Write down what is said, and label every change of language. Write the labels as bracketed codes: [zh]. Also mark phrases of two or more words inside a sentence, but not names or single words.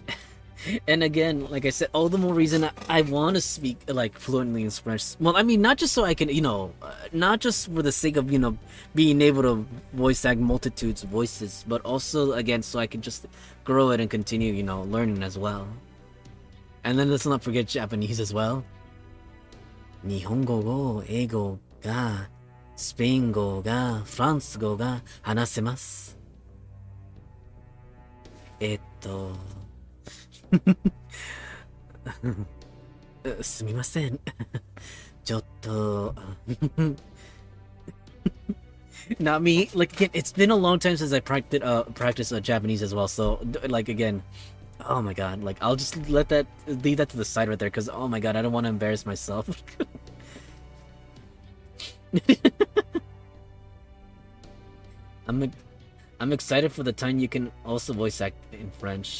[en] And again, like I said, all the more reason I want to speak like fluently in Spanish. Well, I mean, not just so I can, not just for the sake of, being able to voice act multitudes of voices, but also, again, so I can just grow it and continue, learning as well. And then let's not forget Japanese as well. [ja] 日本語語、英語が、スペイン語が、フランス語が, 話せます. すみません。 [en] ちょっと Not me. Like again, it's been a long time since I practiced Japanese as well. So like again, oh my god, like I'll just leave that to the side right there because oh my god, I don't want to embarrass myself. I'm excited for the time you can also voice act in French.